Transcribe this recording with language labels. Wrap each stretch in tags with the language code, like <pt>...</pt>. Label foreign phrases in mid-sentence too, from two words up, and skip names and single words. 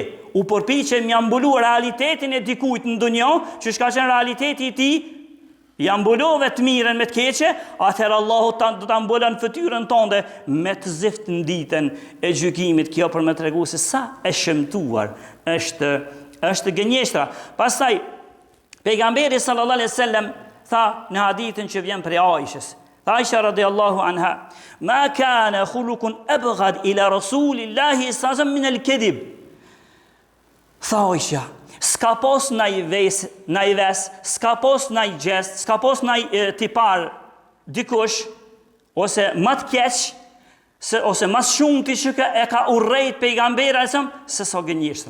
<sq>U përpiqem ja mbulu realitetin e dikujt në dunjë, që ka qenë realiteti i tij, ja mbulove të mirën me të keqe, atëherë Allahu do ta mbulon fytyrën tënde me të zift në ditën e gjykimit. Kjo për me tregu se sa e shëmtuar është gënjeshtra. Pastaj pejgamberi</sq> <ar>صلى الله عليه وسلم</ar> <sq>tha në hadithin që vjen prej Aishës.</sq> <ar>Aisha رضي الله عنها: "ما كان خلق أبغض إلى رسول الله صلى الله عليه وسلم من الكذب."</ar> <sq>Tha Aisha, s'ka pos na i ves, s'ka pos na i gjest, s'ka pos na i tipar dikush ose më të keq ose mas shumë ti që e ka urrejt pejgamberi se sa gënjeshtra.</sq>